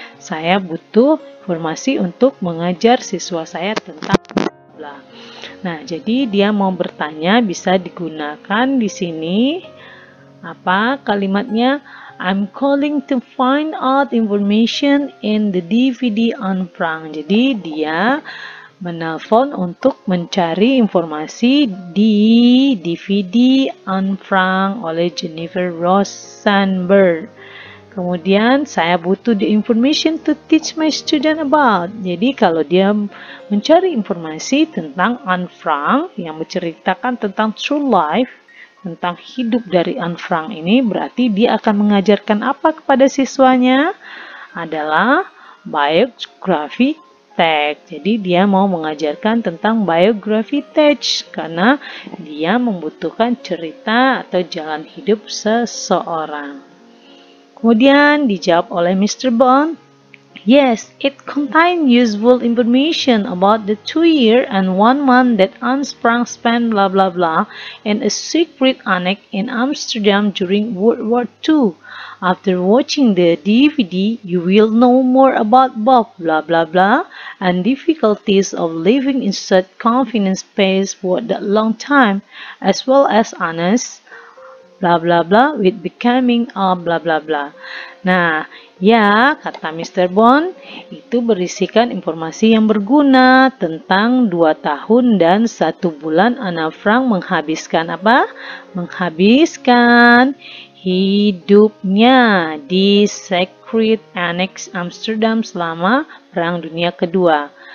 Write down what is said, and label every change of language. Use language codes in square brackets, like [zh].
[id] Saya butuh informasi untuk mengajar siswa saya tentang bla. Nah, jadi dia mau bertanya bisa digunakan di sini apa kalimatnya? [en] I'm calling to find out information in the DVD Anne Frank. [id] Jadi dia menelpon untuk mencari informasi di DVD Anne Frank oleh Jennifer Rosenberg. Kemudian saya butuh [en] the information to teach my student about. [id] Jadi kalau dia mencari informasi tentang Anne Frank yang menceritakan tentang [en] true life, [id] tentang hidup dari Anne Frank ini, berarti dia akan mengajarkan apa kepada siswanya? Adalah biografi teks. Jadi dia mau mengajarkan tentang biografi teks karena dia membutuhkan cerita atau jalan hidup seseorang. Kemudian dijawab oleh Mr. [en] Bond, yes, it contains useful information about the 2 years and 1 month that Anne Frank spent blah blah blah in a secret annex in Amsterdam during World War II. After watching the DVD, you will know more about Bob blah blah blah and difficulties of living in such confined space for that long time, as well as Anne's blah blah blah with becoming a blah blah blah. [id] Nah, ya, kata Mr. Bond, itu berisikan informasi yang berguna tentang 2 tahun dan 1 bulan Anna Frank menghabiskan apa? Menghabiskan hidupnya di Secret Annex Amsterdam selama Perang Dunia Kedua.